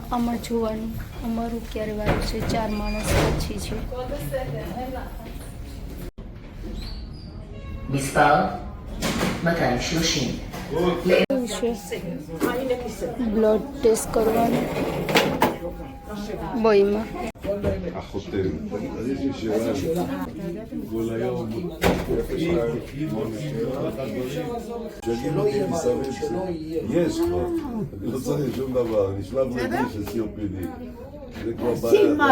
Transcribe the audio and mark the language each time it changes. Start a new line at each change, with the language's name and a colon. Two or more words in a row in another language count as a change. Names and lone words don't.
Gujarati: આમાં જોવાનું અમારું ક્યારે વારું છે. 4 માણસ પછી છે.
Hebrew: מספר 230.
Gujarati: એવું છે
English: blood test
Gujarati: કરવાનું બોયમાં.
Hebrew: החותם. אז יש לי שאלה. כל היום. שיגידו לי מסביב. יש כבר. אני לא צריך שום דבר. אני שלב רגיש של COPD. זה כבר עשי מה